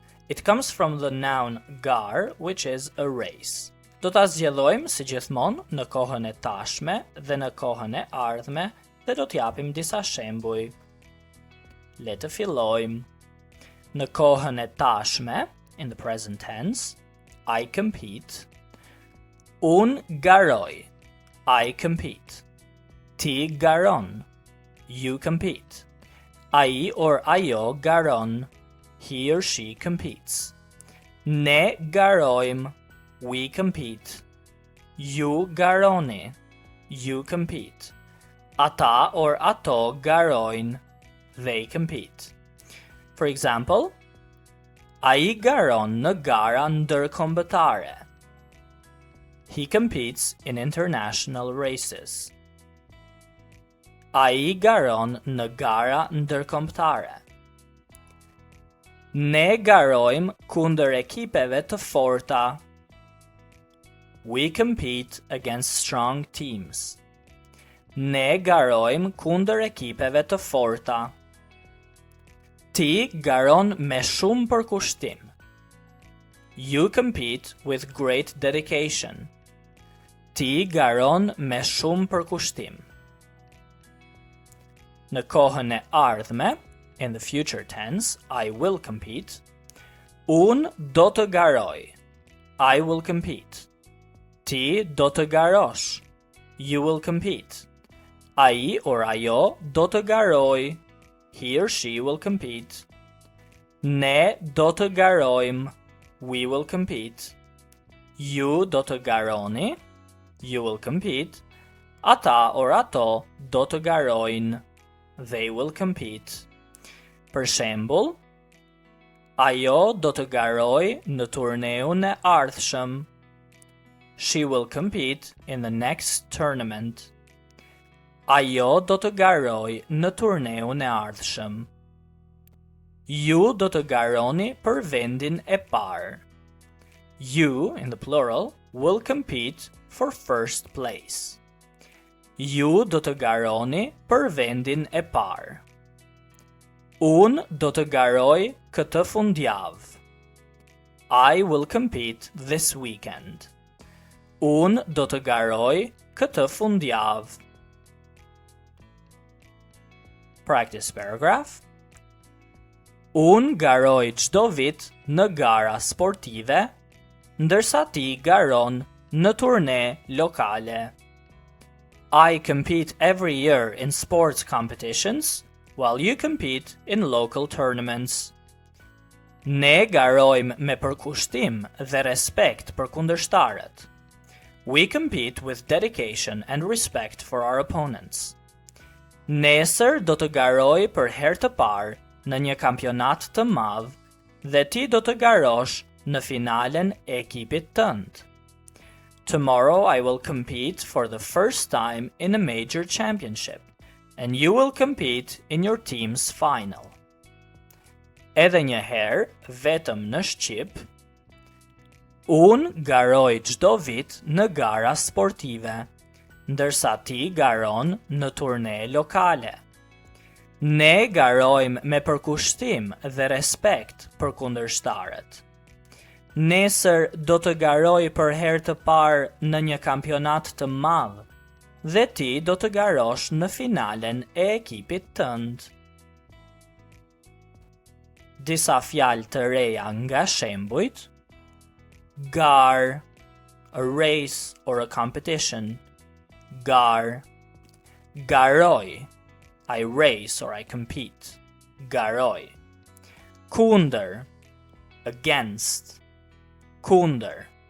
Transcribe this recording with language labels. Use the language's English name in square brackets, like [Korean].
[English] It comes from the noun gar, which is a race. [Albanian] Do ta zgjedhojmë si gjithmonë në kohën e tashme dhe në kohën e ardhme dhe do t'japim disa shembuj. Le të fillojmë. Në kohën e tashme, [English] in the present tense, I compete. [Albanian] Unë garoj. [English] I compete. [Albanian] Ti garon. [English] You compete. [Albanian] Ai or ajo garon. [English] He or she competes. [Albanian] Ne garojmë. [English] We compete. [Albanian] Ju garoni. [English] You compete. [Albanian] Ata or ato garojnë. [English] They compete. For example, [Albanian] ai garon në gara ndërkombëtare. [English] He competes in international races. [Albanian] Ai garon në gara ndërkombëtare. Ne garojmë kundër ekipeve të forta. [English] We compete against strong teams. [Albanian] Ne garojmë kundër ekipeve të forta. Ti garon me shumë përkushtim. [English] You compete with great dedication. [Albanian] Ti garon me shumë përkushtim. Në kohën e ardhme, [English] in the future tense, I will compete. [Albanian] Unë do të garoj. [English] I will compete. [Albanian] Ti do të garosh. [English] You will compete. [Albanian] Ai or ajo do të garoj. [English] He or she will compete. [Albanian] Ne do të garojmë. [English] We will compete. [Albanian] Ju do të garoni. [English] You will compete. [Albanian] Ata or ato do të garojnë. [English] They will compete. [Albanian] Për shembull, ajo do të garoj në turneun e ardhshëm. [English] She will compete in the next tournament. [Albanian] Ajo do të garoj në turneun e ardhshëm. Ju do të garoni për vendin e parë. [English] You, in the plural, will compete for first place. [Albanian] Ju do të garoni për vendin e parë. Unë do të garoj këtë fundjavë. [English] I will compete this weekend. [Albanian] Unë do të garoj këtë fundjavë. [English] Practice paragraph. [Albanian] Unë garoj çdo vit në gara sportive, ndërsa ti garon në turne lokale. [English] I compete every year in sports competitions, while you compete in local tournaments. [Albanian] Ne garojmë me përkushtim dhe respekt për kundërshtarët. [English] We compete with dedication and respect for our opponents. [Albanian] Nesër do të garoj për herë të parë në një kampionat të madh dhe ti do të garosh në finalen e ekipit tënd. [English] Tomorrow I will compete for the first time in a major championship, and you will compete in your team's final. [Albanian] Edhe një herë, vetëm në Shqip, unë garoj çdo vit në gara sportive, ndërsa ti garon në turne lokale. Ne garojmë me përkushtim dhe respekt për kundërshtarët. Nesër do të garoj për herë të parë në një kampionat të madh dhe ti do të garosh në finalen e ekipit tënd. Disa fjalë të reja nga shembujt. [English] Gar, a race or a competition. Gar. Garoj, I race or I compete. Garoj. [Albanian] Kundër, against. Kundër.